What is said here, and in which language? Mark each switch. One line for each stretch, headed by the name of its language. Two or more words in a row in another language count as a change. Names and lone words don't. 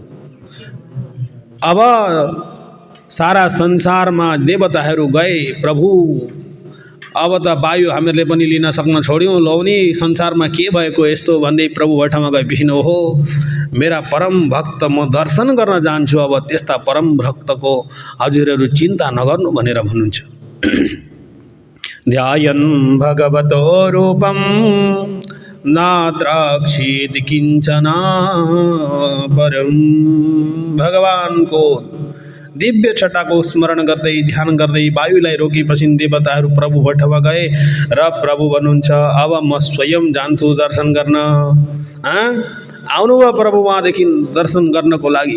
Nepali: अब सारा संसारमा देवताहरू गए, प्रभु अब त वायु हामीहरूले पनि लिन सक्न छोड्यौँ, लौनी संसारमा के भएको यस्तो भन्दै प्रभु बैठामा गएपछि ओहो मेरा परम भक्त म दर्शन गर्न जान्छु, अब त्यस्ता परम भक्तको हजुरहरू चिन्ता नगर्नु भनेर भन्नुहुन्छ।
Sanskrit: ध्यायन् भगवतो रूपं नाद्राक्षीत् किञ्चन परं।
Nepali: भगवानको दिव्य छटाको स्मरण गर्दै ध्यान गर्दै वायुलाई रोकेपछि देवताहरू प्रभु बैठकमा गए र प्रभु भन्नुहुन्छ अब म स्वयं जान्छु दर्शन गर्न। आउनुभयो प्रभु उहाँदेखि दर्शन गर्नको लागि।